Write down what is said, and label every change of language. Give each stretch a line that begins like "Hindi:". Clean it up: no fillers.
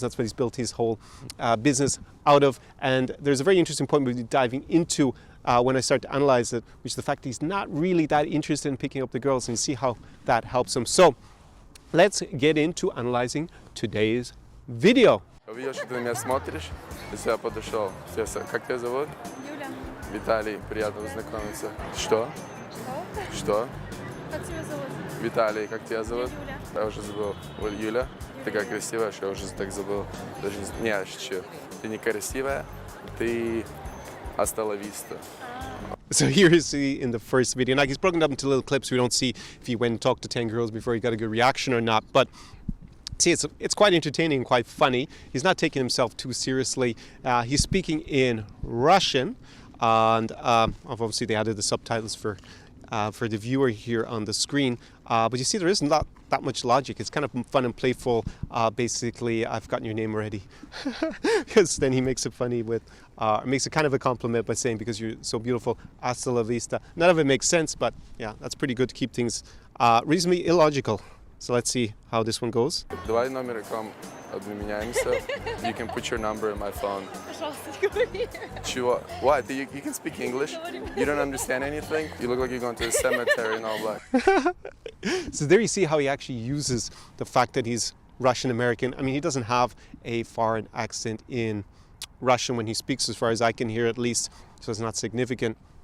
English: That's what he's built his whole business out of. And there's a very interesting point we'll be diving into when I start to analyze it, which is the fact that he's not really that interested in picking up the girls, and you see how that helps him. So let's get into analyzing today's video.
Russian: Увидел, что ты на меня смотришь, и я подошел. Как тебя зовут? Юля. Виталий, приятно познакомиться. Что? Что? Как тебя зовут? Виталий, как тебя зовут? Юля. Я уже забыл. Юля? Такая красивая, что я уже так забыл. Даже не, я шучу. Ты не красивая, ты
Spanish: hasta la vista.
English: So here you see in the first video, like he's broken up into little clips. We don't see if he went and talked to 10 girls before he got a good reaction or not. But see, it's quite entertaining and quite funny. He's not taking himself too seriously. He's speaking in Russian, and obviously they added the subtitles for the viewer here on the screen. But you see, there isn't that much logic. It's kind of fun and playful. Basically, I've gotten your name already. Because then he makes it funny with, makes it kind of a compliment by saying, because you're so beautiful, hasta la vista. None of it makes sense, but yeah, that's pretty good to keep things reasonably illogical. So let's see how this one goes.
Russian: Давай номер рекламы обменяемся.
English: You can put your number in my phone.
Russian: Пожалуйста, не говори. Чего?
English: What? You can speak English? You don't understand anything? You look like you're going to a cemetery in all black. So there you see how he actually uses the fact that he's Russian-American. I mean, he doesn't have a foreign accent in Russian when he speaks, as far as I can hear at least, so it's not significant.